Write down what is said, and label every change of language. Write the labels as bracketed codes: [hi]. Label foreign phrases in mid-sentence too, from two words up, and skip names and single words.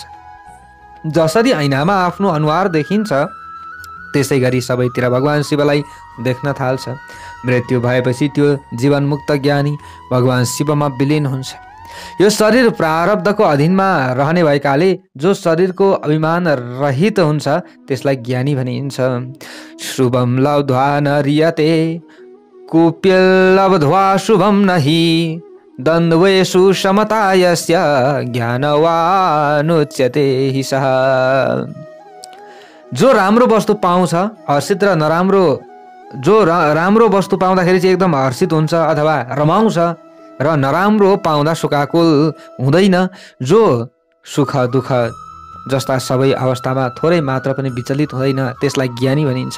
[ne] जसरी ऐनामा आफ्नो अनुहार देखिन्छ त्यसै गरी सबैतिर भगवान शिवलाई देख्न थाल्छ। मृत्यु भएपछि त्यो जीवनमुक्त ज्ञानी भगवान शिवमा विलीन हुन्छ। यो शरीर प्रारब्धको अधीनमा रहने भएकाले जो शरीरको अभिमान रहित हुन्छ त्यसलाई ज्ञानी भनिन्छ। [sa] शुभम लब्ध्वा न रियते कुप्यलब्ध्वा शुभम नहि द्वन्द्वेषु समता यस्य ज्ञानवानुच्यते हि सः। [ne] जो राम्रो वस्तु पाउँछ हर्षित र नराम्रो, जो राम्रो वस्तु पाउँदाखेरि चाहिँ एकदम हर्षित हुन्छ अथवा रमाउँछ र नराम्रो पाउँदा शोकाकुल हुँदैन। जो सुख दुःख जस्ता सबै अवस्थामा थोरै मात्र पनि विचलित हुँदैन त्यसलाई ज्ञानी भनिन्छ।